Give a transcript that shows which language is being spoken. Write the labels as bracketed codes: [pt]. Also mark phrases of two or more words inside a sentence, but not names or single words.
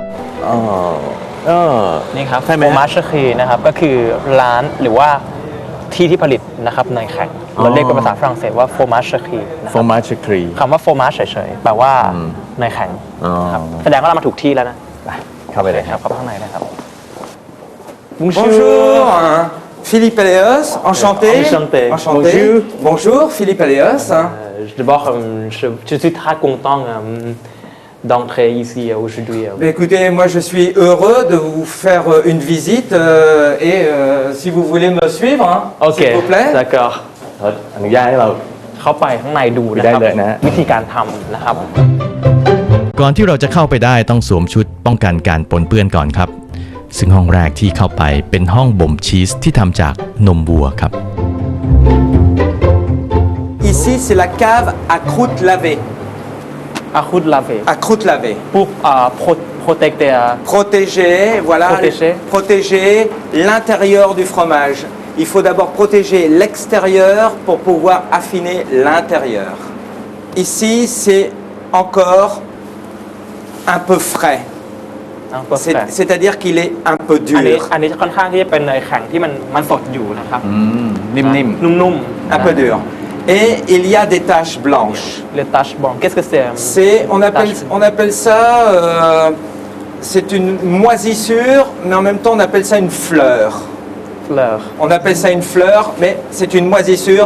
[th] นี่ครับโฟมาชคีนะครับก็คือร้านหรือว่าที่ผลิตนะครับเนยแข็งเราเรียกเป็นภาษาฝรั่งเศสว่าโฟมาชคี โฟมาชคี คำว่าโฟมาชเฉยๆแปลว่าเนยแข็งครับแสดงว่าเรามาถูกที่แล้วนะ เข้าไปเลยครับ เข้าไปข้างในนะครับ [fr] Bonjour, Philippe Aléos, enchanté. Bonjour, Philippe Aléos. D'abord, je suis très content d'entrer ici aujourd'hui. Écoutez, moi je suis heureux de vous faire une visite et si vous voulez me suivre, s'il vous plaît. D'accord. [th] อนุญาตให้เรา เข้าไปข้างในดูนะครับวิธีการทำนะครับ ก่อนที่เราจะเข้าไปได้ต้องสวมชุดป้องกันการปนเปื้อนก่อนครับ ซึ่งห้องแรกที่เข้าไปเป็นห้องบ่มชีสที่ทำจากนมวัวครับ [fr] Ici, c'est la cave à croûte lavée. À croûte lavée. À croûte lavée. Pour protéger. Protéger, voilà, protéger l'intérieur du fromage. Il faut d'abord protéger l'extérieur pour pouvoir affiner l'intérieur. Ici, c'est encore un peu frais. C'est-à-dire qu'il est un peu [th] อันนี้ [fr] dur. [th] ค่อนข้างที่จะเป็นเนยแข็งที่มันสดอยู่นะครับ นิ่ม นุ่ม [fr] Un peu dur. Et il y a des taches blanches. les taches blanches qu'est-ce que c'est On appelle ça, c'est une moisissure, mais en même temps on appelle ça une fleur. fleur On appelle ça une fleur, mais c'est une moisissure